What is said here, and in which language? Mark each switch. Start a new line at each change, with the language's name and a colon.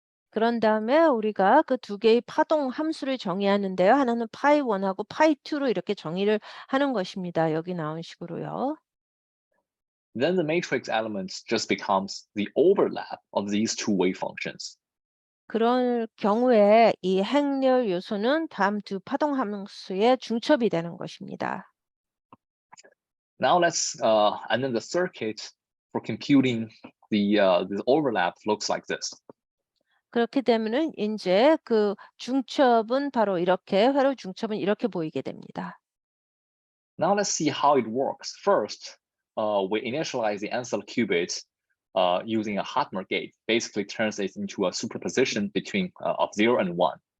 Korean: 그런 다음에 우리가 그 두 개의 파동 함수를 정의하는데요. 하나는 파이1하고 파이2로 이렇게 정의를 하는 것입니다. 여기 나온 식으로요.
English: Then the matrix elements just becomes the overlap of these two wave functions.
Korean: 그럴 경우에 이 행렬 요소는 다음 두 파동 함수의 중첩이 되는 것입니다.
English: Now and then the circuit for computing the overlap looks like this.
Korean: 그렇게 되면은 이제 그 중첩은 바로 이렇게 회로 중첩은 이렇게 보이게 됩니다.
English: Now let's see how it works. First, we initialize the Ansel qubit using a Hadamard gate. Basically turns it into a superposition between of 0 and 1.